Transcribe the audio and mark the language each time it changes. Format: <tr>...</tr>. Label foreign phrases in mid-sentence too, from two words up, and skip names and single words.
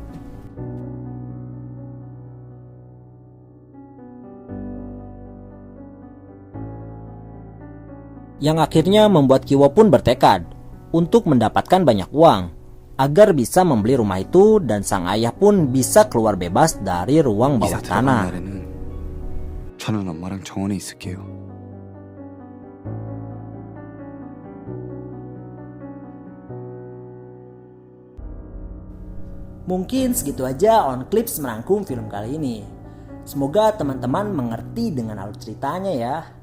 <id>Yang akhirnya membuat Kiwo pun bertekad untuk mendapatkan banyak uang agar bisa membeli rumah itu dan sang ayah pun bisa keluar bebas dari ruang bawah</id> <ko>이사 들어간</ko> <id>tanah.</id> <ko>날에는 저는 엄마랑 정원에 있을게요.</ko> <id>Mungkin segitu aja On Clips merangkum film kali ini. Semoga teman-teman mengerti dengan alur ceritanya ya.</id>